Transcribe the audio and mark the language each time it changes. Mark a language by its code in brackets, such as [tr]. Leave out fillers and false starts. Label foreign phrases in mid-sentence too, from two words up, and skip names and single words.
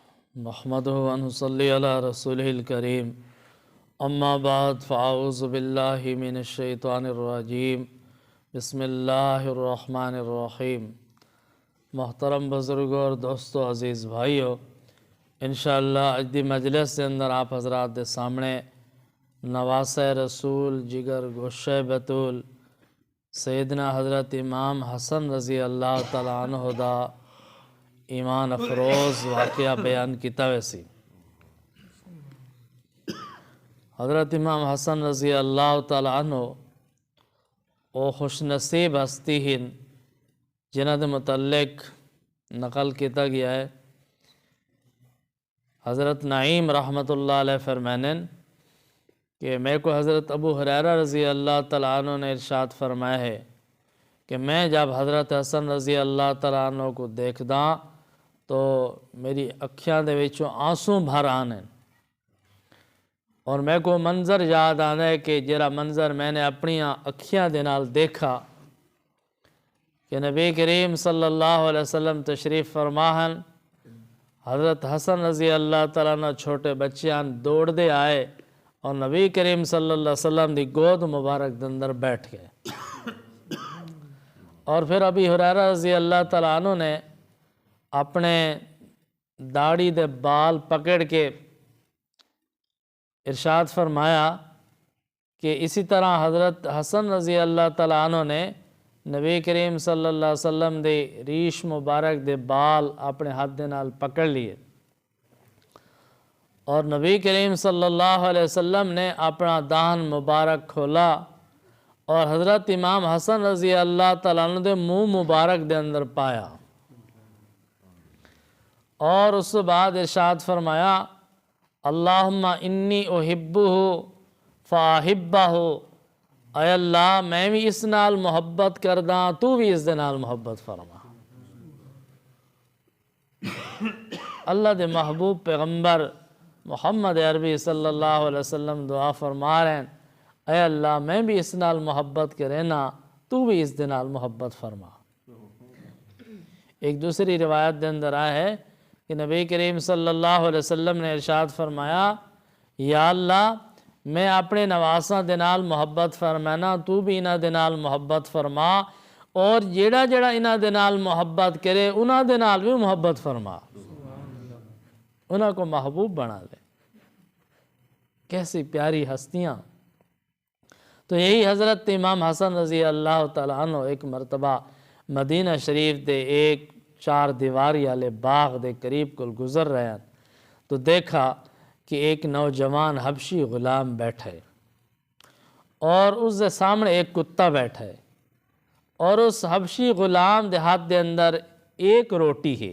[ar] نحمده ونصلي على رسوله الكريم أما بعد فأعوذ بالله من الشيطان الرجيم بسم الله الرحمن الرحيم. [pa] محترم بزرگوں اور دوستوں، عزیز بھائیوں، انشاءاللہ اج دی مجلس کے اندر آپ حضرات دے سامنے نواسے رسول جگر گوشے بتول سیدنا حضرت امام حسن رضی اللہ تعالیٰ عنہ دا ایمان افروز واقعہ بیان کیا ویسی. حضرت امام حسن رضی اللہ تعالیٰ عنہ او خوش نصیب ہستی ہن جنہاں دے متعلق نقل کیا گیا ہے. حضرت نعیم رحمۃ اللہ علیہ فرمانے کہ میرے کو حضرت ابو ہریرہ رضی اللہ تعالیٰ عنہ نے ارشاد فرمایا ہے کہ میں جب حضرت حسن رضی اللہ تعالیٰ عنہ کو دیکھدا تو میری اکھیاں دے وچوں آنسو بھر آنے اور میرے کو منظر یاد آنا ہے کہ جرا منظر میں نے اپنی اکھیاں دے نال دیکھا کہ نبی کریم صلی اللہ علیہ وسلم تشریف فرماہن. حضرت حسن رضی اللہ تعالیٰ عنہ چھوٹے بچیاں دوڑدے آئے اور نبی کریم صلی اللہ علیہ وسلم دی گود مبارک دے اندر بیٹھ گئے. اور فیر ابی ہریرہ رضی اللہ تعالیٰ عنہ نے اپنے داڑھی دے بال پکڑ کے ارشاد فرمایا کہ اسی طرح حضرت حسن رضی اللہ تعالیٰ عنہ نے نبی کریم صلی اللہ علیہ وسلم دے ریش مبارک دے بال اپنے ہاتھ دے نال پکڑ لیے اور نبی کریم صلی اللہ علیہ وسلم نے اپنا دہن مبارک کھولا اور حضرت امام حسن رضی اللہ تعالیٰ عنہ دے منہ مبارک دے اندر پایا اور اس بعد ارشاد فرمایا [ar] اللهم إني أحبه فأحبه, [pa] اے اللہ میں بھی اس نال محبت کردا، تو بھی اس دے نال محبت فرما. اللہ دے محبوب پیغمبر محمد عربی صلی اللہ علیہ وسلم دعا فرما رہے ہیں، اے اللہ میں بھی اس نال محبت کرے نا، تو بھی اس دے نال محبت فرما. ایک دوسری روایت کے اندر آیا ہے کہ نبی کریم صلی اللہ علیہ وسلم نے ارشاد فرمایا، یا اللہ میں اپنے نواساں دے نال محبت فرمانا، تو بھی انہاں دے نال محبت فرما اور جیہڑا جیہڑا انہاں دے نال محبت کرے انہاں دے نال بھی محبت فرما، انہاں کو محبوب بنا لے. [ur] کیسی پیاری ہستیاں. [pa] تو یہی حضرت امام حسن رضی اللہ تعالیٰ عنہ ایک مرتبہ مدینہ شریف دے ایک چار دیواری والے باغ دے قریب کو گزر رہے ہیں تو دیکھا کہ ایک نوجوان حبشی غلام بیٹھا ہے اور اس کے سامنے ایک کتا بیٹھا ہے اور اس حبشی غلام دے ہاتھ دے اندر ایک روٹی ہے.